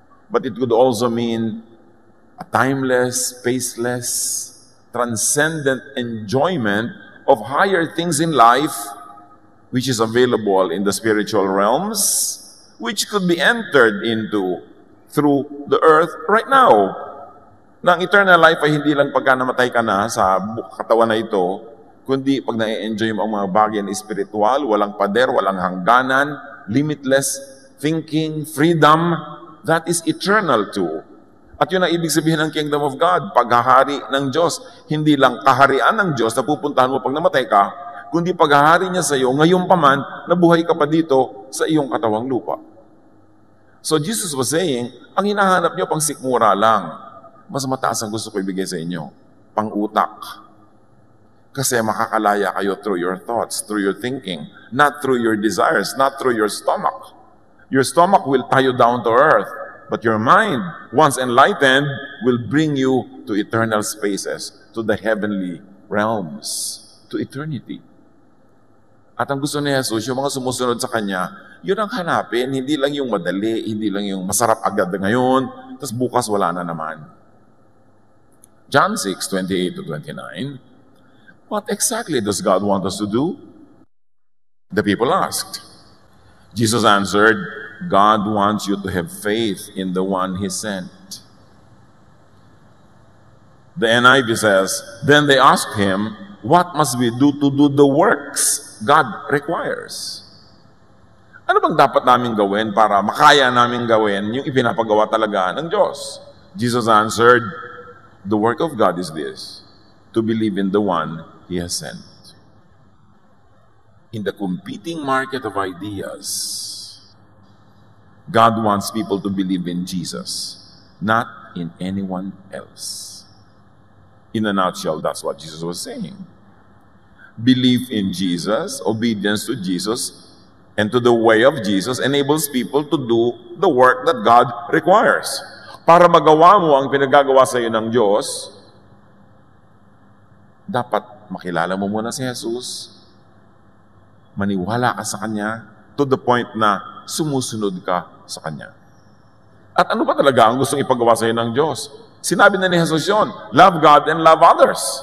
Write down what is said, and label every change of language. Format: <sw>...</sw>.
<en>But it could also mean a timeless, spaceless, transcendent enjoyment of higher things in life, which is available in the spiritual realms, which could be entered into through the earth right now.</en> <tl>Na ang eternal life ay hindi lang pagka namatay ka na sa katawan na ito, kundi pag na-enjoy mo ang mga bagay na espiritual, walang pader, walang hangganan,</tl> <en>limitless thinking, freedom, that is eternal too.</en> <tl>At yun ang ibig sabihin ng Kingdom of God, paghahari ng Diyos. Hindi lang kaharian ng Diyos na pupuntahan mo pag namatay ka, kundi paghahari niya sa iyo, ngayon pa man, nabuhay ka pa dito sa iyong katawang lupa.</tl> <en>So Jesus was saying,</en> <tl>ang hinahanap niyo pang sikmura lang. Mas mataas ang gusto ko ibigay sa inyo, pang utak. Kasi makakalaya kayo</tl> <en>through your thoughts, through your thinking, not through your desires, not through your stomach. Your stomach will tie you down to earth, but your mind, once enlightened, will bring you to eternal spaces, to the heavenly realms, to eternity.</en> <tl>At ang gusto ni Jesus, yung mga sumusunod sa Kanya, yun ang hanapin, hindi lang yung madali, hindi lang yung masarap agad ngayon, tapos bukas wala na naman.</tl> <en>John 6:28-29, what exactly does God want us to do? The people asked. Jesus answered, God wants you to have faith in the one He sent. The NIV says, then they asked Him, what must we do to do the works God requires?</en> <tl>Ano bang dapat namin gawin para makaya namin gawin yung ipinapagawa talaga ng Diyos?</tl> <en>Jesus answered, the work of God is this, to believe in the one He has sent. In the competing market of ideas, God wants people to believe in Jesus, not in anyone else. In a nutshell, that's what Jesus was saying. Belief in Jesus, obedience to Jesus, and to the way of Jesus enables people to do the work that God requires.</en> <tl>Para magawa mo ang pinagagawa sa iyo ng Diyos, dapat makilala mo muna si Jesus, maniwala ka sa Kanya,</tl> <en>to the point</en> <tl>na sumusunod ka sa Kanya. At ano ba talaga ang gustong ipagawa sa iyo ng Diyos? Sinabi na ni Jesus yun,</tl> <en>love God and love others.</en>